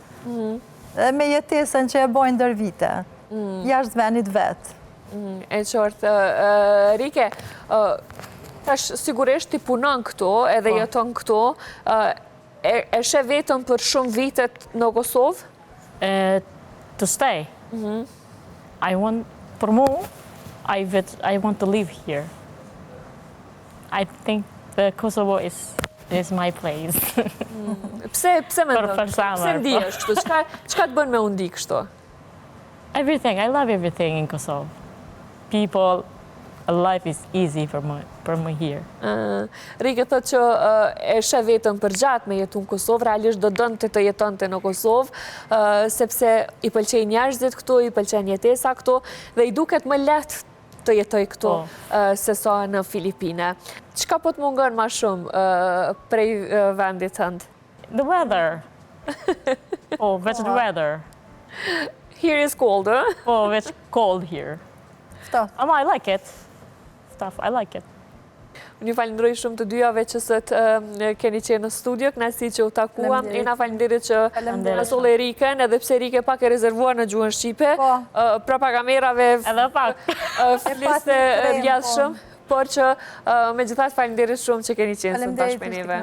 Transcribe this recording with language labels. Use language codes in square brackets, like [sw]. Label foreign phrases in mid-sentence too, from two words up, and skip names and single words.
[sq] Me jetesën që e bojnë ndër vite, jashtë vendit vetë. E qartë, Rike, tash sigurisht ti punon këto, edhe jeton këto, e she vetëm për shumë vitet në Kosovë? [en] To stay. I want, for more, I want to live here. I think Kosovo is my place. [sq] Pse me Për summer, Pse ndihesh kështu? Çka të bën me u ndi kështu? [en] Everything. I love everything in Kosovo. People, life is easy for me here. [sq] Rike thot që e she vetëm për gjatë me jetu në Kosovë, realisht do dënte të jetonte në Kosovë, sepse i pëlqejnë njerëzit këtu, i pëlqejnë jetesa këtu, dhe i duket më lehtë të jetoj këtu se sa në Filipine. Çka po të mungon ma shumë prej vendit tënd? [en] The weather. Oh, that's the weather. Here is cold, huh? Oh, it's cold here. I like it. I like it. [sq] Unë ju falenderoj shumë të dyjave që sot keni qenë në studio, kënaqësi që u takuam. Ena falenderit që na solle Rikën, edhe pse Rike pak e rezervuar në gjuhën shqipe. Prapa kamerave Edhe pak. fliste rrjedhshëm, por që megjithatë falenderit shumë që keni qenë sot bashkë me neve.